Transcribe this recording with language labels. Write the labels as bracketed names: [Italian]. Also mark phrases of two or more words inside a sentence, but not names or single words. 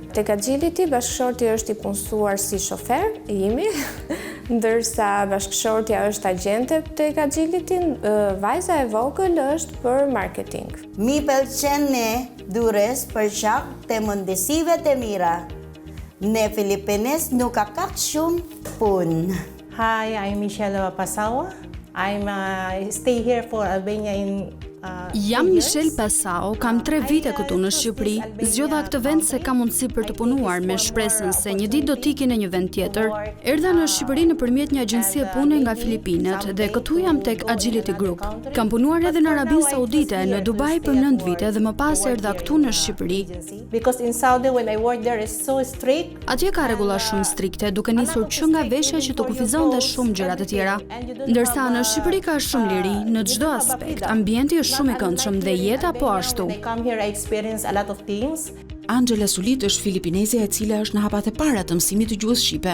[Albanian] Tek Agility, bashkëshorti është i punësuar si shofer, jemi, ndërsa bashkëshortja është agjente tek Agility, vajza e vogël është për marketing. Mi pëlqen ne dures për shkak të mundësive të mira. Ne Filipines nuk ka kaq shumë punë. [English] Hi, I'm Michelle Pasawa. I stay here for Albania in [Albanian] Jam Michelle Pasao, kam 3 vite këtu në Shqipëri. Zgjodha këtë vend se kam mundësi për të punuar me shpresën se një ditë do t'ikin në një vend tjetër. Erdha në Shqipëri nëpërmjet një agjencie pune nga Filipinet dhe këtu jam tek Agility Group. Kam punuar edhe në Arabinë Saudite, në Dubai për 9 vite dhe më pas erdha këtu në Shqipëri. [English] Because in Saudi when I work there is so strict. [Albanian] Atje ka rregulla shumë strikte, duke nisur që nga veshja që të kufizon dhe shumë gjëra të tjera. Ndërsa në Shqipëri ka shumë liri në çdo aspekt. Ambienti është shumë i këndshëm dhe jeta po ashtu. Angela Sulit është filipineze e cila është në hapat e para të mësimit të gjuhës shqipe.